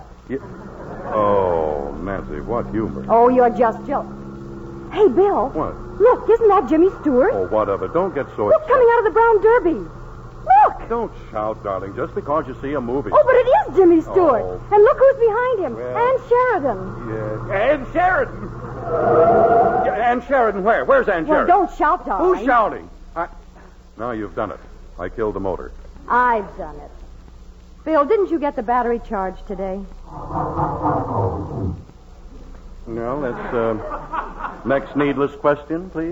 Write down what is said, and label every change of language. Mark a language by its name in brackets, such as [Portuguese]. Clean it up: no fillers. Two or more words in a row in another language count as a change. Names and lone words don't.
[English] Oh, Nancy, what humor. Oh, you're just Hey, Bill. What? Look, isn't that Jimmy Stewart? Oh, what of it? Don't get so Look, coming out of the Brown Derby. Look! Don't shout, darling, just because you see a movie. Oh, but it is Jimmy Stewart. Oh. And look who's behind him. Well. Ann Sheridan. Yeah. Ann Sheridan. Ann Sheridan where? Where's Ann Well, Sheridan? don't shout, darling. Who's shouting? Now you've done it. I killed the motor. I've done it. Bill, didn't you get the battery charged today? No, that's, next needless question, please.